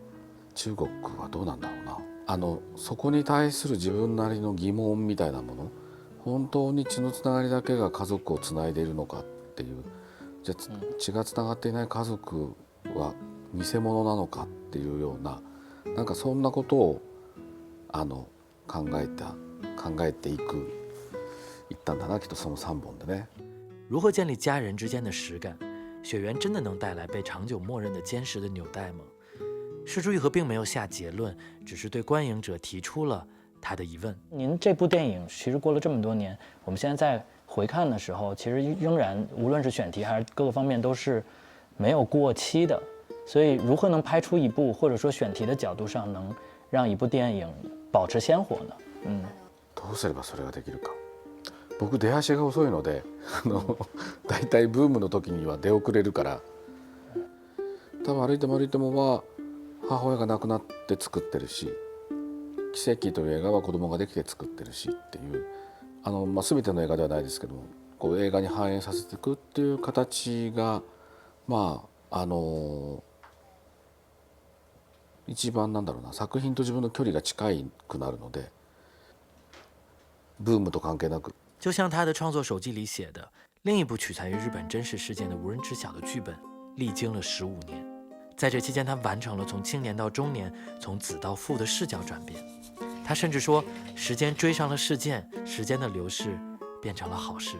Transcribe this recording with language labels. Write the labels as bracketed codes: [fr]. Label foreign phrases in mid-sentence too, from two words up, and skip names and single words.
[ja] 中国はどうなんだろうな。そこに対する自分なりの疑問みたいなもの、本当に血のつながりだけが家族をつないでいるのかっていう、じゃあ血がつながっていない家族は偽物なのかっていうような、なんかそんなことを考えていったんだな、きっとその3本でね。 [zh] 如何建立家人之间的实感？血缘真的能带来被长久默认的坚实的纽带吗？是枝裕和并没有下结论，只是对观影者提出了他的疑问。您这部电影其实过了这么多年，我们现在在回看的时候，其实仍然无论是选题还是各个方面都是没有过期的。所以如何能拍出一部，或者说选题的角度上能让一部电影保持鲜活呢？ [ja] どうすればそれができるか。僕出足が遅いのでだいたいブームの時には出遅れるから、多分歩いても歩いてもは母親が亡くなって作ってるし、奇跡という映画は子供ができて作ってるしっていう全ての映画ではないですけども、こう映画に反映させていくっていう形が一番なんだろうな、作品と自分の距離が近くなるので、ブームと関係なく。 [zh] 就像他的创作手记里写的，另一部取材于日本真实事件的无人知晓的剧本，历经了15年。在这期间，他完成了从青年到中年、从子到父的视角转变。他甚至说，时间追上了事件，时间的流逝变成了好事。